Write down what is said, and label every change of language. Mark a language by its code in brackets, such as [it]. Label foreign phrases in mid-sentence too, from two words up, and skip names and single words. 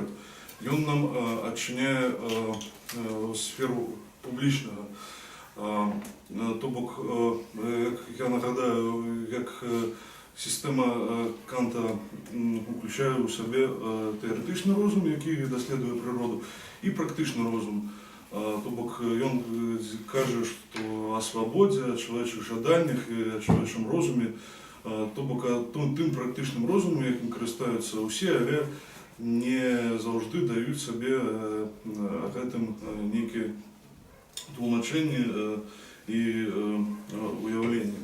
[uk] І він нам відчиняє сферу публічного. Тобто, я нагадаю, як система Канта включає у себе теоретичний розум, який досліджує природу, і практичний розум. [be] То бок ён каже, што о свабодзе, о чалавечых жаданнях і о чалавечым розуме, то бок тым практычным розумам, якім карыстаюцца ўсе, але не заўжды даюць сабе гэтым нейкія тлумачэнні і уяўленні.